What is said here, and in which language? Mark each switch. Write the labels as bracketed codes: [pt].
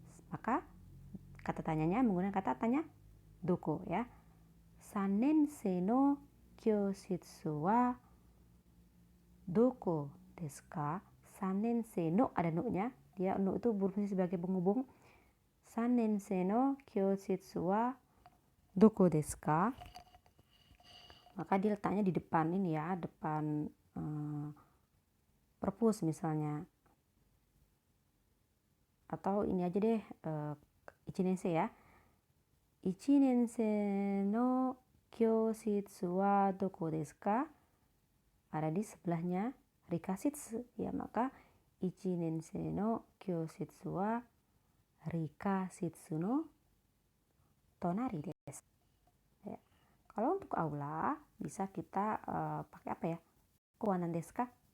[id] Maka kata tanyanya menggunakan kata tanya doko ya. [ja] 3年生の教室はどこですか? 3年生の [id] ada no-nya. Dia no itu berfungsi sebagai penghubung. [ja] 3年生の教室はどこですか? [id] Maka dia letaknya di depan ini ya, depan perpus misalnya. Atau ini aja deh, 1年生ya. [ja] 1年生の教室はどこですか? [id] Ada di sebelahnya rikashitsu ya, maka [ja] 1年生の教室はrikashitsu no tonari desu. [id] Ya. Kalau untuk aula bisa kita pakai apa ya? Kowanan desu ka?